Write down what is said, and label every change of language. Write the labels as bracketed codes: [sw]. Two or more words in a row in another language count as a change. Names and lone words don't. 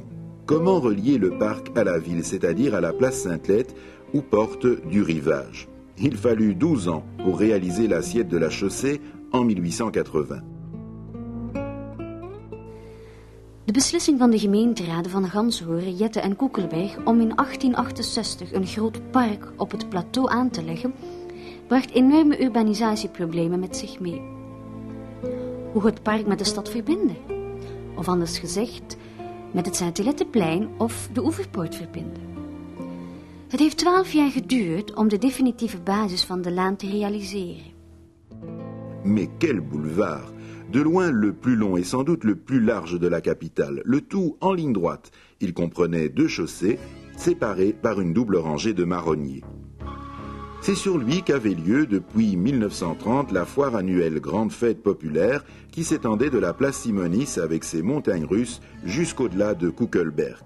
[fr] Comment relier le parc à la ville, c'est-à-dire à la place Sainte-Lette ou porte du rivage? Il fallut 12 ans pour réaliser l'assiette de la chaussée en 1880. [nl] De beslissing van de gemeenteraden van Ganshoren, Jette en Koekelberg om in 1868 een groot park op het plateau aan te leggen, bracht enorme urbanisatieproblemen met zich mee. Hoe het park met de stad verbinden? Of anders gezegd, met het Sainte-Letteplein of de Oeverpoort verbinden? Het heeft 12 jaar geduurd om de definitieve basis van de laan te realiseren. [fr] Mais quel boulevard! De loin le plus long et sans doute le plus large de la capitale, le tout en ligne droite. Il comprenait 2 chaussées, séparées par une double rangée de marronniers. C'est sur lui qu'avait lieu depuis 1930 la foire annuelle grande fête populaire qui s'étendait de la place Simonis avec ses montagnes russes jusqu'au-delà de Koekelberg.